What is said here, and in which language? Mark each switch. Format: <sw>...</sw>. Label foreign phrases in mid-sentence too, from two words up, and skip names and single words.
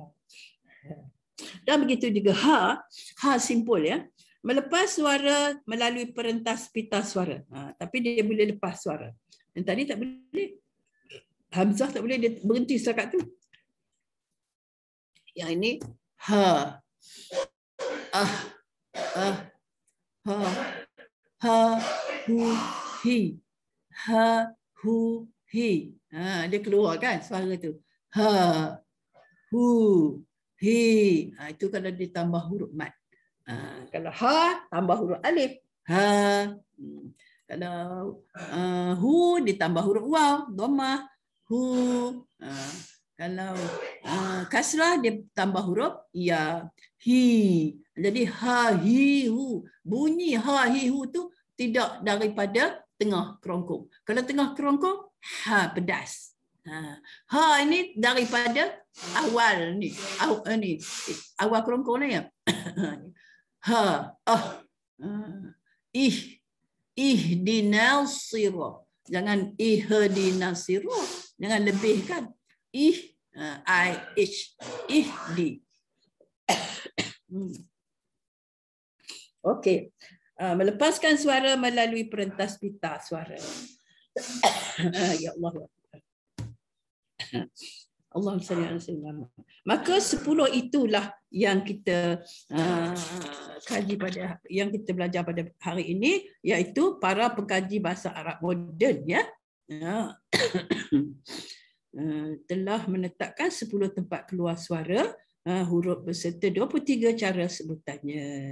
<ms>Dan begitu juga ha simpul, ya. Melepas suara melalui perentas pita suara. Tapi dia boleh lepas suara. Yang tadi tak boleh. Hamzah tak boleh, dia berhenti setakat tu. Yang ini ha. Ha hu hi. Ha hu hi. Dia keluar kan suara tu. Ha hu hi. Itu kalau ditambah huruf mat. Kalau ha tambah huruf alif. Ha. Kalau hu ditambah huruf waw, dhammah. Hu. Kalau kasrah dia tambah huruf ya. Hi. Jadi ha hi hu. Bunyi ha hi hu tu tidak daripada tengah kerongkong. Kalau tengah kerongkong, ha pedas. Ha ini daripada awal ni. Awal kerongkong ni, ya. Ha</ms> <ar>اهدنا الصراط.</ar> <ms>Jangan</ms> <ar>اهدنا الصراط.</ar> <ms>Jangan lebihkan. Ihdi. Okey. Melepaskan suara melalui perentas pita suara.</ms> <ar>يا الله. اللهم صل على سيدنا.</ar> <ms>Maka 10 itulah yang kita kaji yang kita belajar pada hari ini, iaitu para pengkaji bahasa Arab moden, ya. Telah menetapkan 10 tempat keluar suara huruf beserta 23 cara sebutannya.</ms>